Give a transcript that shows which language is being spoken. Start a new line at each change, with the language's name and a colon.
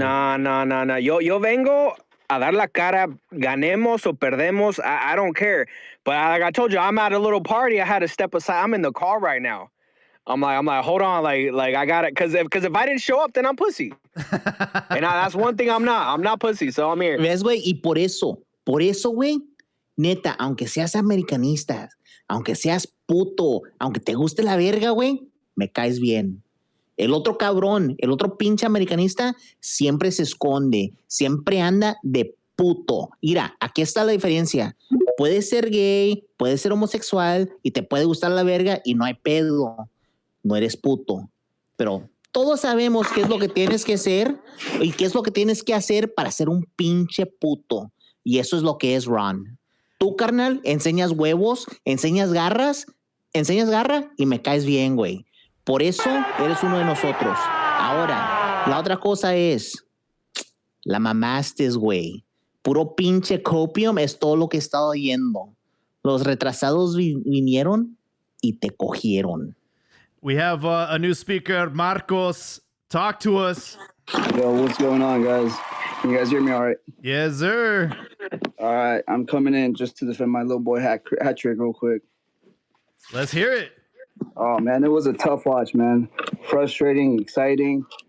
Spanish: No. Yo vengo a dar la cara, ganemos o perdemos.
English: I don't care. But like I told you, I'm at a little party. I had to step aside. I'm in the car right now. I'm like, hold on, like I got it. Because if I didn't show up, then I'm pussy. And that's one thing I'm not. I'm not pussy, so I'm here.
Spanish: ¿Ves, güey? Y por eso, güey, neta, aunque seas americanista, aunque seas puto, aunque te guste la verga, güey, me caes bien. El otro cabrón, el otro pinche americanista, siempre se esconde, siempre anda de puto. Mira, aquí está la diferencia. Puedes ser gay, puedes ser homosexual y te puede gustar la verga y no hay pedo. No eres puto. Pero todos sabemos qué es lo que tienes que ser y qué es lo que tienes que hacer para ser un pinche puto. Y eso es lo que es Ron. Tú, carnal, enseñas huevos, enseñas garra y me caes bien, güey. Por eso eres uno de nosotros. Ahora, la otra cosa es, la mamaste, güey. Puro pinche copium es todo lo que he estado oyendo. Los retrasados vinieron y te cogieron.
English: We have a new speaker, Marcos. Talk to us. Yo, what's going on, guys? Can you guys hear me all right? Yes, sir. All right, I'm coming in just to defend my little boy hat trick real quick. Let's hear it. Oh, man, it was a tough watch, man. Frustrating, exciting.